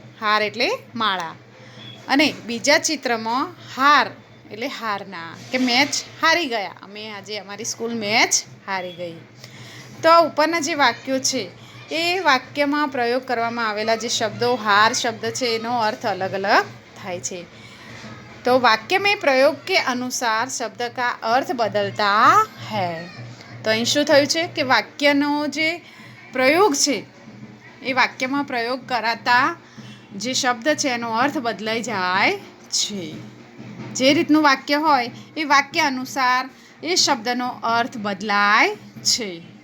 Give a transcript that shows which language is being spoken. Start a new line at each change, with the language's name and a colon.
Gujarati: હાર એટલે માળા. અને બીજા ચિત્રમાં હાર એટલે હારના, કે મેચ હારી ગયા, અમે આજે અમારી સ્કૂલ મેચ હારી ગઈ. તો આ ઉપરના જે વાક્યો છે એ વાક્યમાં પ્રયોગ કરવામાં આવેલા જે શબ્દો હાર શબ્દ છે એનો અર્થ અલગ અલગ થાય છે.
Hindi: तो वाक्य में प्रयोग के अनुसार शब्द का अर्थ बदलता है.
Gujarati: तो અહીં શું થયું છે કે વાક્યનો જે પ્રયોગ છે એ વાક્યમાં પ્રયોગ કરાતા જે શબ્દ છે એનો અર્થ બદલાઈ જાય છે. જે રીતનું વાક્ય હોય એ વાક્ય અનુસાર એ શબ્દનો અર્થ બદલાય છે.